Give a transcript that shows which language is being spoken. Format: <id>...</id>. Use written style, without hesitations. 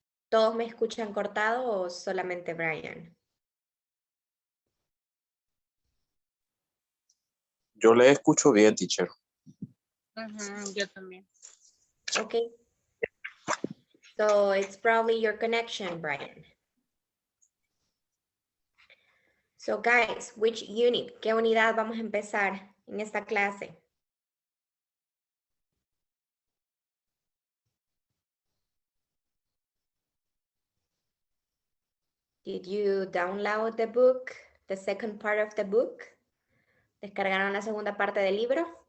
<es>¿Todos me escuchan cortado o solamente Brian? Yo le escucho bien, teacher. Ujú, yo también. Okay.</es> <en>So it's probably your connection, Brian. So guys, which unit?</en> <es>¿Qué unidad vamos a empezar en esta clase?</es> <en>Did you download the book, the second part of the book?</en> <es>¿Descargaron la segunda parte del libro?</es>